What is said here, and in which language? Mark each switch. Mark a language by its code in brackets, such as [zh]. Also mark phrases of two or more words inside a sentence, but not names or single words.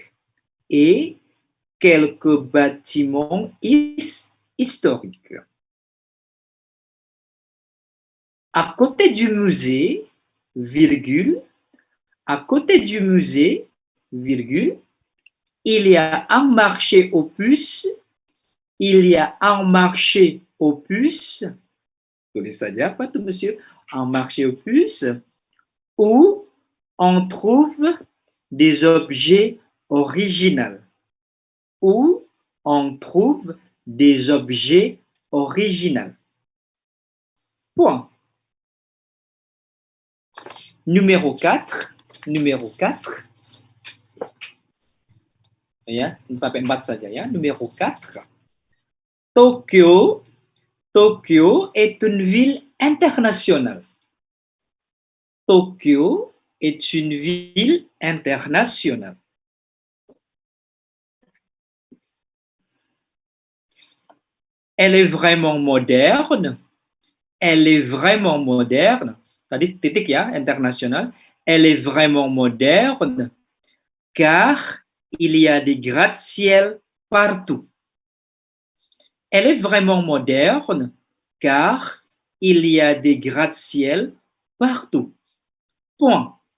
[fr] À côté du musée, virgule, il y a un marché aux puces. [id] Tulis saja apa tuh, monsieur? [fr] Un marché aux puces où on trouve des objets originaux. Point. Numéro 4. [id] Ya, pakai 4 saja ya. [fr] Numéro 4. Tokyo. Tokyo est une ville internationale. Tokyo est une ville internationale. Elle est vraiment moderne. Elle est vraiment moderne. [id] Tadi titik ya, international. [fr] Elle est vraiment moderne car il y a des gratte-ciel partout. Elle est vraiment moderne car il y a des gratte-ciel partout. Point.